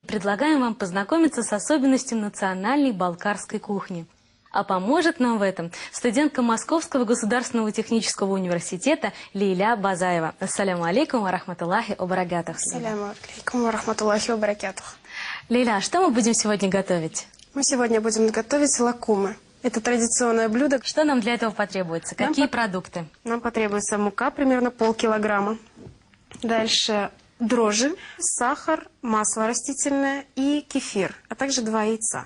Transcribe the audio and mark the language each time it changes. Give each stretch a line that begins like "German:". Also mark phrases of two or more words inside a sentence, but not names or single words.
Russian: предлагаем вам познакомиться с особенностями национальной балкарской кухни. А поможет нам в этом студентка Московского государственного технического университета Лейля Базаева.
Arabic: السلام عليكم ورحمة الله وبركاته. السلام عليكم ورحمة الله وبركاته.
Russian: Лейля, а что мы будем сегодня готовить? Мы сегодня будем готовить лакумы. Это традиционное блюдо. Что нам для этого потребуется? Какие продукты? Нам потребуется мука, примерно полкилограмма. Дальше дрожжи, сахар, масло растительное и кефир, а также 2 яйца.